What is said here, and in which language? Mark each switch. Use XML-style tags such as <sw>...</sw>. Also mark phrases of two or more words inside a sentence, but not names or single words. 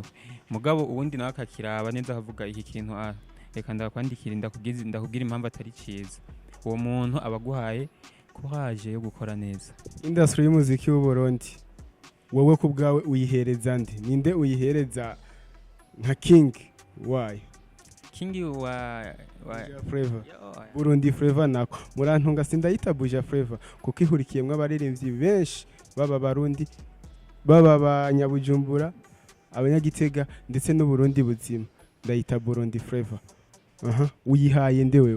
<rn>Mugabo ubundi nawe akakiraba neza akavuga iki kintu reka ndakwandikira ndakubwira impamvu atari ciza. Uwo muntu abaguhaye kuhaje yo gukora neza. Industry y'umuziki w'u Burundi, wowe ku bwawe uyihereza nde? Ninde uyihereza nka King? Why? King wa Flavor. Burundi Flavor nako. Murantunga sindayita Buja Flavor kuko ihurikiyemwe abaririmbyi benshi baba Barundi, baba abanyabujumbura, abanyagitega ndetse n'u Burundi buzima. Ndayita Burundi Flavor. Uyihaye nde wewe?</rn>